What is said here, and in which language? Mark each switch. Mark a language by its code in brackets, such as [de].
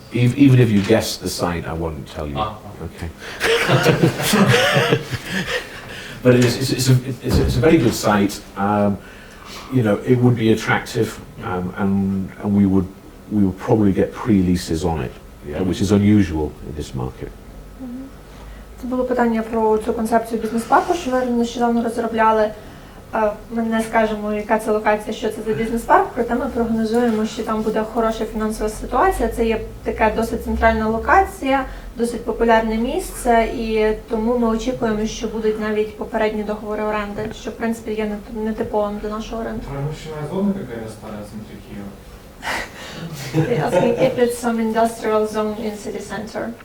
[en] Even if you guess the site, I won't tell you. Okay. But it's a very good site. You know, it would be attractive, and we would probably get pre-leases on it, yeah, which is unusual in this market. [uk] Це було питання про цю концепцію бізнес-парку, що ми нещодавно розробляли. Ми не скажемо, яка це локація, що це за бізнес-парк, проте ми прогнозуємо, що там буде хороша фінансова ситуація. Це є така досить центральна локація, досить популярне місце, і тому ми очікуємо, що будуть навіть попередні договори оренди, що в принципі є нетиповим для нашого ринку. [ru] Промышленная зона какая-то старая в центре Киева? [en] Asking if it's some industrial zone in city center.